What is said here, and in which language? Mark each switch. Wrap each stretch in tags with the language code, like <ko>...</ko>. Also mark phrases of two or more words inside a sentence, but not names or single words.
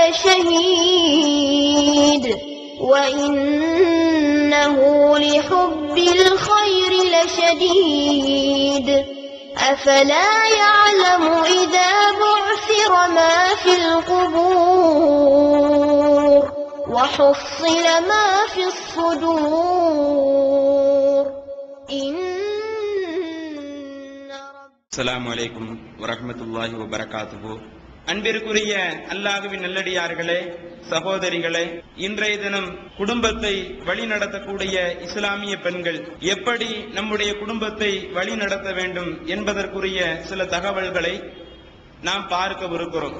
<ar>لشهيد وإنه لحب الخير لشديد أفلا يعلم إذا بعثر ما في القبور وحصل ما في الصدور السلام عليكم ورحمة الله وبركاته.</ar> <ta>அன்பிற்குரிய அல்லாஹ்வின் நல்லடியார்களே, சகோதரிகளே, இன்றைய தினம் குடும்பத்தை வழிநடத்தக்கூடிய இஸ்லாமிய பெண்கள் எப்படி நம்முடைய குடும்பத்தை வழிநடத்த வேண்டும் என்பதற்குரிய சில தகவல்களை நாம் பார்க்கவிருக்கிறோம்.</ta>